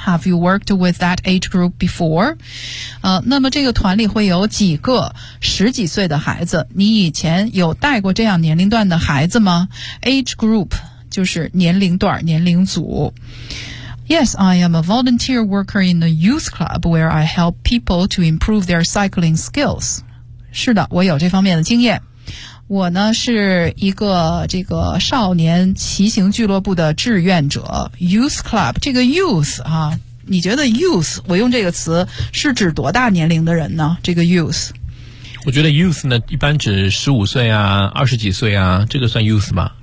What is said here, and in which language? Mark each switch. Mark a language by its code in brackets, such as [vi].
[en] Have you worked with that age group before? [zh] 那么这个团里会有几个十几岁的孩子。你以前有带过这样年龄段的孩子吗 ? [en] Age group, [zh] 就是年龄段、年龄组。 [en] Yes, I am a volunteer worker in a youth club where I help people to improve their cycling skills. [zh] 是的,我有这方面的经验。我呢是一个这个少年骑行俱乐部的志愿者 ,youth club, 这个 youth 啊你觉得 youth, 我用这个词是指多大年龄的人呢？这个 youth。我觉得 youth 呢一般指15岁啊20几岁啊，这个算 youth 吗？